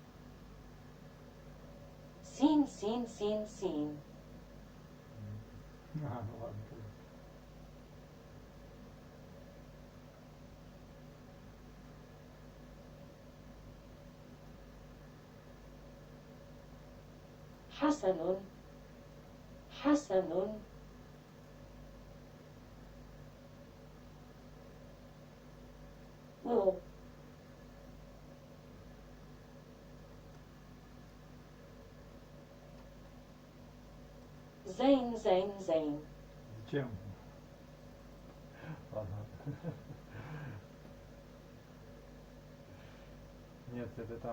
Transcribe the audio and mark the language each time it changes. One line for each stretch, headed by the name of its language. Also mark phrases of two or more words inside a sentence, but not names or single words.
English: Scene.
Russian: А, ну ладно, тогда.
Arabic: حسن حسن و زين زين زين
Russian: Зачем? Ладно. Нет, это там.